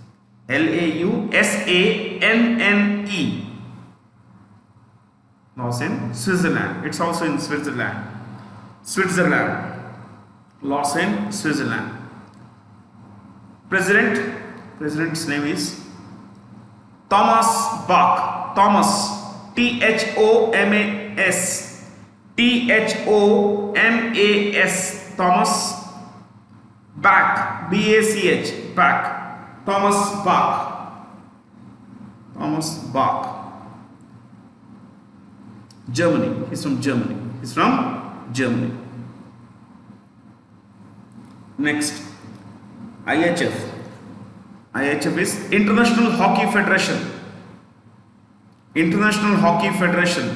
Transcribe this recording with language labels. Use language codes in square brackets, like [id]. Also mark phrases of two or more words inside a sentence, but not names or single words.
[en] LAUSANNE. Lausanne, Switzerland. It's also in Switzerland. Lausanne, Switzerland. President's name is Thomas Bach. THOMAS. Thomas Bach. BACH. Bach. Thomas Bach. Germany. He's from Germany. Next, IHF. IHF is International Hockey Federation.